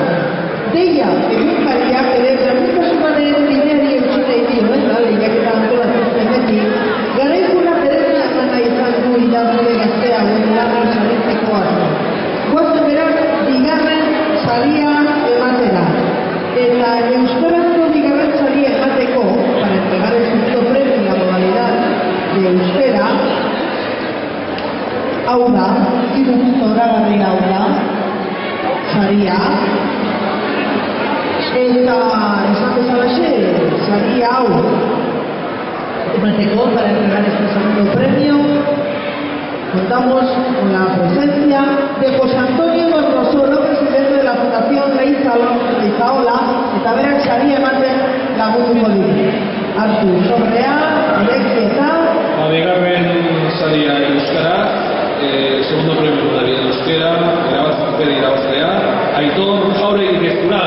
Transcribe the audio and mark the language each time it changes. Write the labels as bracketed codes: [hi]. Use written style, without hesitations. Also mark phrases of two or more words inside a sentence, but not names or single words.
[eu] Deia, egunkariak ere berdintasunaren bideari eutsi nahi dio, eta lehiaketa antolatzen zenetik, garaikuna berezia emana izan du idazle gaztea gure lana saritzeko arte. Guazen berak, bigarren saria ematera. Eta euskarazko bigarren saria emateko, [es] para entregar el segundo premio en la modalidad de euskera, [eu] hau da, 3 puntu horagarri hau da, saria, eta esan bezalaxe, saria hau emateko [es] para entregar este segundo premio. Contamos con la presencia de José Antonio Gonzalo, presidente de la Fundación Leizaola, [eu] eta berak saria ematen lagunduko ditu. Hartu sobrea, ireki eta... Bigarren saria euskara, [es] segundo premio modalidad euskera, [eu] irabazlea, Aitor Jauregui Gestural.